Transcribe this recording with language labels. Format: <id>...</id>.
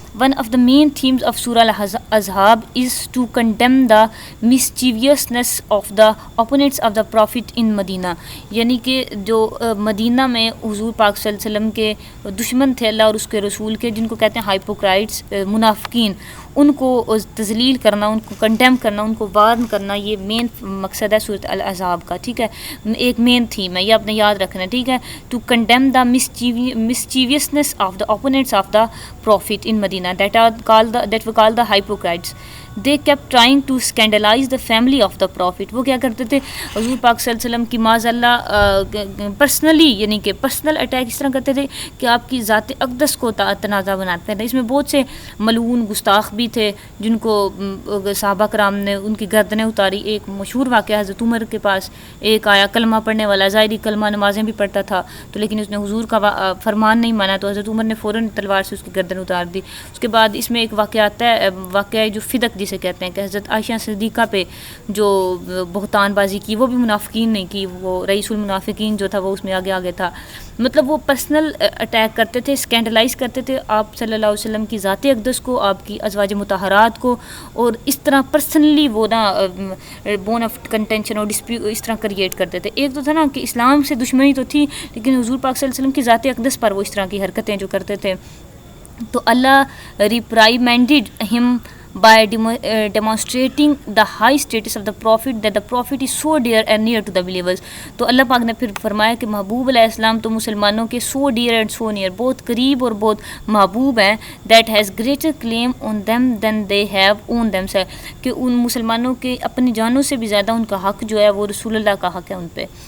<en>One of the main themes of Surah Al-Ahzab is to condemn the mischievousness of the opponents of the Prophet in Medina.</en> <ur>یعنی کہ جو مدینہ میں حضور پاک صلی اللہ علیہ وسلم کے دشمن تھے اللہ اور اس کے رسول کے, جن کو کہتے ہیں ہائپوکرائٹس, منافقین, ان کو تذلیل کرنا, ان کو کنڈیم کرنا, ان کو وارن کرنا, یہ مین مقصد ہے سورۃ الاحزاب کا. ٹھیک ہے, ایک مین تھیم ہے, یہ آپ نے یاد رکھنا ہے. ٹھیک ہے,</ur> <en>To condemn the mischievousness of the opponents of the Prophet in Medina that were called the hypocrites. They kept trying to scandalize the family of the Prophet.</en> <ur>وہ کیا کرتے تھے, حضور پاک صلی اللہ علیہ وسلم کی معاذ اللہ پرسنلی, یعنی کہ پرسنل اٹیک اس طرح کرتے تھے کہ آپ کی ذات اقدس کو تنازع بناتے تھے. اس میں بہت سے ملعون گستاخ بھی تھے جن کو صحابہ کرام نے ان کی گردنیں اتاری. ایک مشہور واقعہ, حضرت عمر کے پاس ایک آیا کلمہ پڑھنے والا, ظاہری کلمہ نمازیں بھی پڑھتا تھا, تو لیکن اس نے حضور کا فرمان نہیں مانا, تو حضرت عمر نے فوراً تلوار سے اس کی گردن اتار دی. اس کے بعد اس میں ایک واقعہ آتا ہے, واقعہ جو فدق جسے کہتے ہیں, کہ حضرت عائشہ صدیقہ پہ جو بہتان بازی کی, وہ بھی منافقین نہیں کی, وہ رئیس المنافقین جو تھا وہ اس میں آگے تھا. مطلب وہ پرسنل اٹیک کرتے تھے, اسکینڈلائز کرتے تھے آپ صلی اللہ علیہ وسلم کی ذات اقدس کو, آپ کی ازواج مطہرات کو, اور اس طرح پرسنلی وہ نا</ur> <en>bone of contention</en> <ur>اور ڈسپیوٹ اس طرح کریٹ کرتے تھے. ایک تو تھا نا کہ اسلام سے دشمنی تو تھی, لیکن حضور پاک صلی اللہ علیہ وسلم کی ذات اقدس پر وہ اس طرح کی حرکتیں جو کرتے تھے. تو</ur> <en>Allah reprimanded him by demonstrating the high status of the Prophet, that the Prophet is so dear and near to the believers.</en> <ur>تو اللہ پاک نے پھر فرمایا کہ محبوب علیہ السلام تو مسلمانوں کے</ur> <en>so dear and so near,</en> <ur>بہت قریب اور بہت محبوب ہیں,</ur> <en>that has greater claim on them than they have on themselves,</en> <ur>کہ ان مسلمانوں کے اپنی جانوں سے بھی زیادہ ان کا حق جو ہے وہ رسول اللہ کا حق ہے ان پہ.</ur>